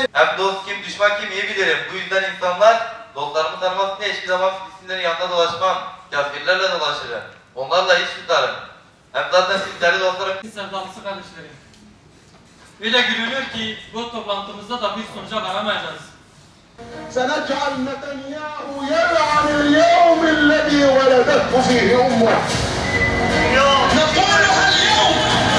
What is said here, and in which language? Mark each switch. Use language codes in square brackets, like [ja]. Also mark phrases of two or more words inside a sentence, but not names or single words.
[tr] Hem dost kim düşman kim iyi bilirim. Bu yüzden insanlar dostlarımı tanımasın diye hiçbir zaman Filistinlerin yanında dolaşmam. Kafirlerle dolaşırım. Onlarla iş tutarım. Hem zaten sizleri dostlarım. Sevdalısı kardeşlerim. Öyle görünüyor ki bu toplantımızda da bir sonuca varamayacağız. [ar] سنجعل نتنياهو يلعن اليوم الذي ولدته فيه امه نقولها اليوم